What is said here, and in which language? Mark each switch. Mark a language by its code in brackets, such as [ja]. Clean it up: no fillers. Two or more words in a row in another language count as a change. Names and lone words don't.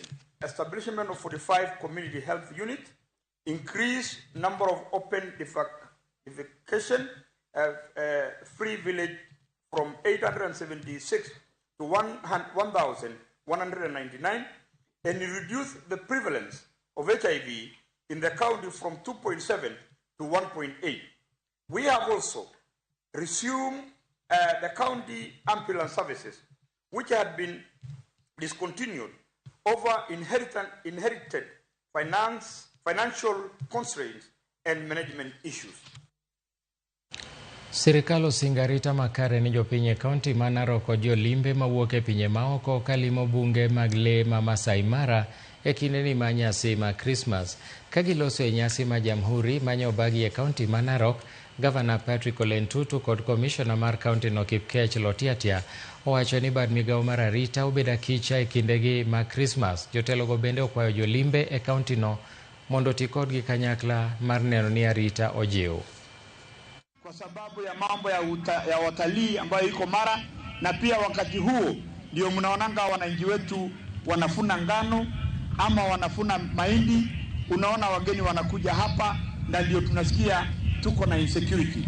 [en] Establishment of 45 community health units, increased number of open defecation free village from 876 to 1,199, and reduced the prevalence of HIV in the county from 2.7 to 1.8. We have also resumed the county ambulance services, which had been discontinued over inherited financial constraints and management issues. [luo] Sirikal osingo arita makare ni jopiny e kaunti ma Narok kod jolimbe mawuok e pinje maoko kalimo bunge mag lee ma Masai Mara e kindeni ma nyasi ma Krismas. Ka giloso e nyasi ma jamhuri manyobagi e kaunti ma Narok, Gavana Patrick Ole Ntutu kod Komishona mar kaunti no Kipkech Lotiatia owacho ni bad migawo mar arita obed akicha e kindegi ma Krismas. Jotelogo bende okwayo jolimbe e kaunti no mondo ti kodgi kanyakla mar neno ni arita ojiw. [sw] Kwa sababu ya mambo ya watalii ambayo iko Mara, na pia wakati huo ndio mnaonanga wananchi wetu wanafuna ngano ama wanafuna mahindi. Unaona wageni wanakuja hapa na ndio tunasikia tuko na insecurity.